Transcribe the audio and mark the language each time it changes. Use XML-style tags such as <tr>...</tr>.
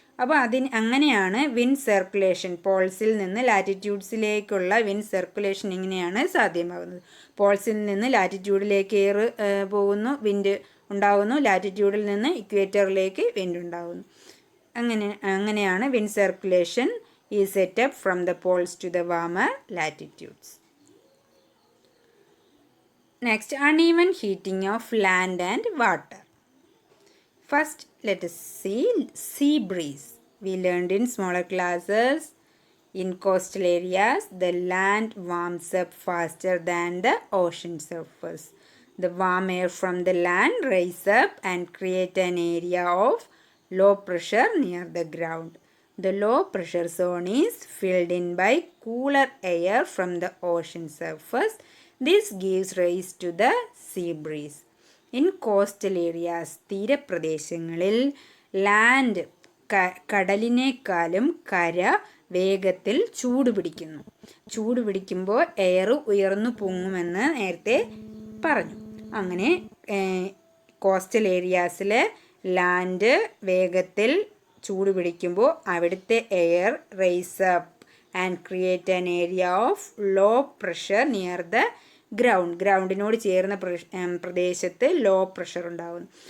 <ml>അപ്പോൾ അങ്ങനെയാണ് wind circulation, പോൾസിൽ നിന്ന് ലാറ്റിറ്റ്യൂഡ്സിലേക്കുള്ള വിൻഡ് സർക്കുലേഷൻ ഇങ്ങനെയാണ് സാധ്യമാകുന്നത്. പോൾസിൽ നിന്ന് ലാറ്റിറ്റ്യൂഡിലേക്ക് എയർ പോകുന്നു, വിൻഡ് ഉണ്ടാകുന്നു. ലാറ്റിറ്റ്യൂഡിൽ നിന്ന് ഇക്വേറ്ററിലേക്ക് വിൻഡ് ഉണ്ടാകുന്നു. അങ്ങനെയാണ് വിൻഡ് സർക്കുലേഷൻ ഈ setup</ml> <en>From the poles to the warmer latitudes. Next, uneven heating of land and water. First, let us see sea breeze. We learned in smaller classes. In coastal areas, the land warms up faster than the ocean surface. The warm air from the land rises up and create an area of low pressure near the ground. The low pressure zone is filled in by cooler air from the ocean surface. This gives rise to the sea breeze. In coastal areas,</en> <ml>തീരപ്രദേശങ്ങളിൽ land കടലിനേക്കാളും കര വേഗത്തിൽ ചൂടുപിടിക്കുന്നു. ചൂടുപിടിക്കുമ്പോൾ air ഉയർന്നു പൊങ്ങുമെന്ന് നേരത്തെ പറഞ്ഞു. അങ്ങനെ coastal ഏരിയാസിൽ land വേഗത്തിൽ ചൂടുപിടിക്കുമ്പോൾ അവിടുത്തെ air</ml> <en>rise up and create an area of low pressure near the</en> <ml>ഗ്രൗണ്ടിനോട് ചേർന്ന പ്രദേശത്ത് ലോ പ്രഷർ ഉണ്ടാകുന്നു.</ml>